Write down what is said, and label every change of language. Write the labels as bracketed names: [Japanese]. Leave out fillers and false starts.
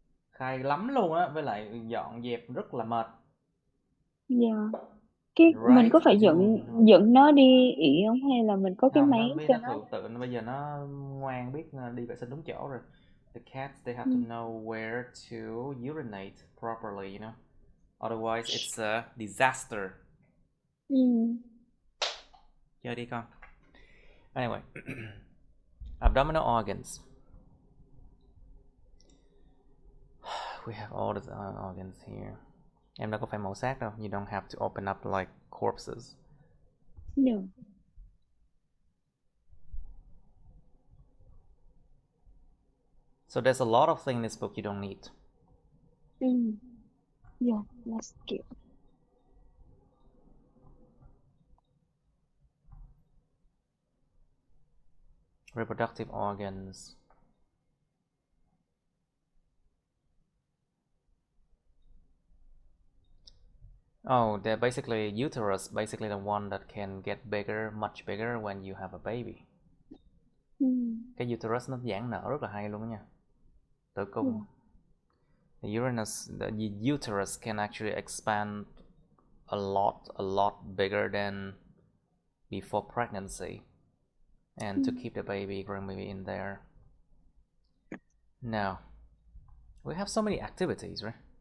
[Vietnamese] Khai lắm luôn á, với lại dọn dẹp rất là mệt. Mình có phải dựng nó đi ị không, hay là mình có cái máy cho nó tự bây giờ nó ngoan, biết đi vệ sinh đúng chỗ rồi. [English] The cats, they have to know where to urinate properly, you know. Otherwise it's a disaster. [Vietnamese] Chơi đi con. [English] Anyway, abdominal organs. We have all the organs here. [Vietnamese] Em đâu có phải mổ xác đâu. [English] You don't have to open up like corpses. No. So there's a lot of things in this book you don't need. Yeah, let's skip. Reproductive organs. Oh, they're basically uterus, basically the one that can get bigger, much bigger when you have a baby. [Vietnamese] Cái uterus nó giãn nở rất là hay luôn đó nha. Tử cung. [English] The uterus can actually expand a lot bigger than before pregnancy, and to keep the baby, growing baby in there. Now, we have so many activities, right?